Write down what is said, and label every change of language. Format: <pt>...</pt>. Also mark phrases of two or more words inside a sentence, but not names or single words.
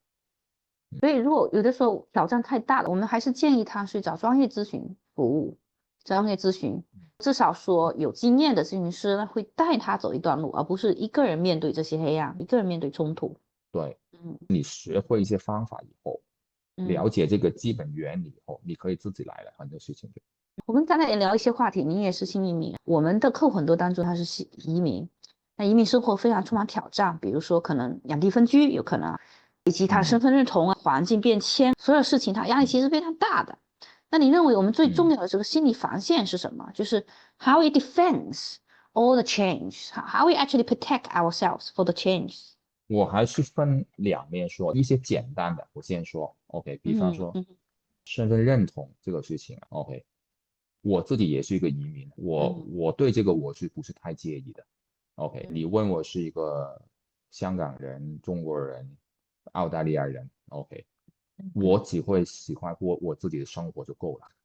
<zh>所以如果有的時候挑戰太大了，我們還是建議他去找專業諮詢服務，專業諮詢，至少說有經驗的諮詢師呢會帶他走一段路，而不是一個人面對這些黑暗，一個人面對衝突。對，你學會一些方法以後，了解這個基本原理以後，你可以自己來了，很多事情就。我們剛才也聊一些話題，你也是新移民，我們的客戶很多當中他是移民，那移民生活非常充滿挑戰，比如說可能兩地分居，有可能。以及他的身份認同啊，環境變遷，所有事情他壓力其實非常大的。那你認為我們最重要的這個心理防線是什麼？就是</zh> <en>how we defend all the change, how we actually protect ourselves for the change。</en> <zh>我還是分兩面說，一些簡單的我先說 ，OK， 比方說身份認同這個事情 ，OK， 我自己也是一個移民，我對這個我是不是太介意的 ，OK， 你問我是一個香港人、中國人、澳大利亞人 ，OK， 我只會喜歡過我自己的生活就夠了。</zh>